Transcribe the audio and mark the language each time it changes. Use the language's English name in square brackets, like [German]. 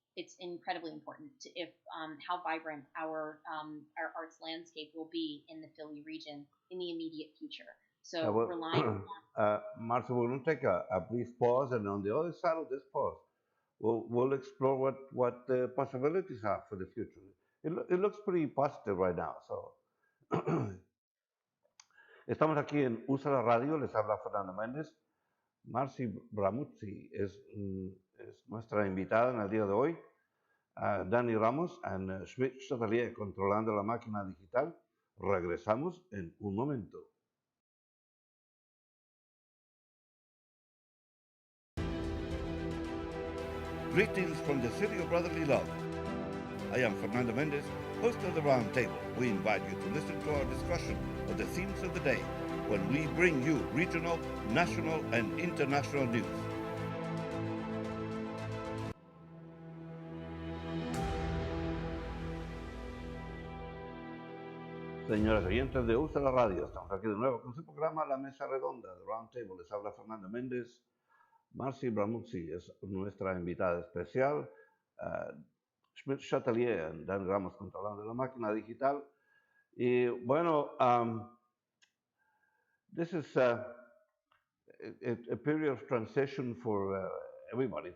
[English] It's incredibly important to if how vibrant our arts landscape will be in the Philly region in the immediate future. So Well, relying on Marcy, we're going to take a brief pause, and on the other side of this pause, we'll explore what the possibilities are for the future. It looks pretty positive right now. [Spanish] So, estamos aquí en USALA Radio, les habla Fernando Méndez. Marcy BRAMUCCI es nuestra invitada en el día de hoy. Dani Ramos y Schmidt Chatelier controlando la máquina digital. Regresamos en un momento. [English] Greetings from the city of brotherly love. I am Fernando Mendez, host of the Roundtable. We invite you to listen to our discussion of the themes of the day when we bring you regional, national, and international news. [Spanish] Señores oyentes de USALA Radio, estamos aquí de nuevo con su programa La Mesa Redonda de Roundtable. Les habla Fernando Méndez. Marcy BRAMUCCI es nuestra invitada especial. Schmidt Chatelier y Dan Ramos controlando la máquina digital. Y bueno, [English] this is a period of transition for everybody.